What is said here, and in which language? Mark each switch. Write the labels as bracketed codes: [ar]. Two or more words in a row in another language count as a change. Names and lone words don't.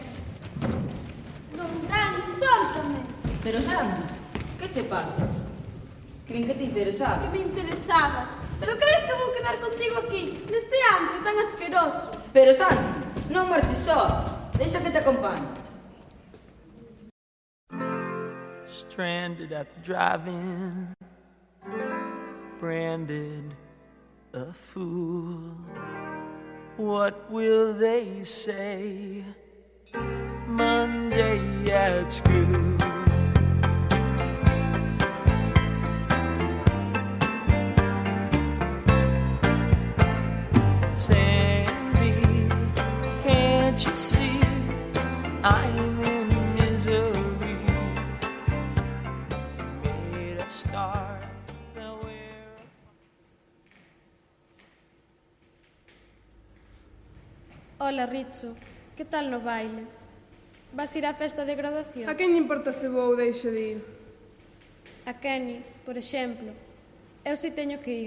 [gl] Non, Dani, sóltame! Pero Sandy, que che pasa? Cren que te interesaba. Que me interesabas. Pero crees que vou quedar contigo aquí, neste antro tan asqueroso? Pero Sandy, non marches só. Deixa que te acompañe. [en] Stranded at the drive-in, branded a fool. What will they say Monday at school? Sandy, can't you see I'm in misery? Made a start, now where? [gl] Hola, Ritsu. Que tal no baile? Vas ir á festa de graduación? A quen lle importa se vou ou deixo de ir? A Kenny, por exemplo. Eu si teño que ir.